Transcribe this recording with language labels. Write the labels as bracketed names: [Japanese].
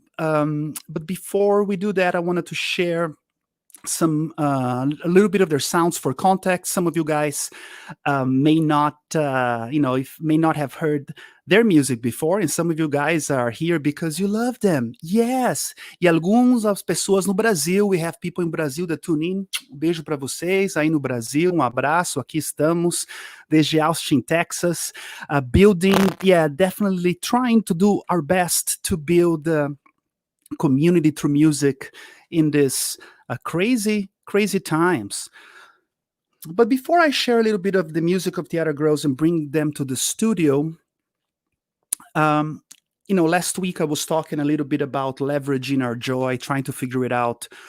[English] But before we do that, I wanted to share a little bit of their sounds for context. Some of you guys may not, may not have heard their music before, and some of you guys are here because you love them. Yes. [Portuguese] E algumas as pessoas no Brasil, [English] we have people in Brazil that tune in. [Portuguese] Beijo para vocês aí no Brasil, abraço. Aqui estamos desde Austin, Texas, [English] building, definitely trying to do our best to build community through music in this crazy times. But before I share a little bit of the music of Tiarra Girls and bring them to the studio, last week I was talking a little bit about leveraging our joy, trying to figure it out.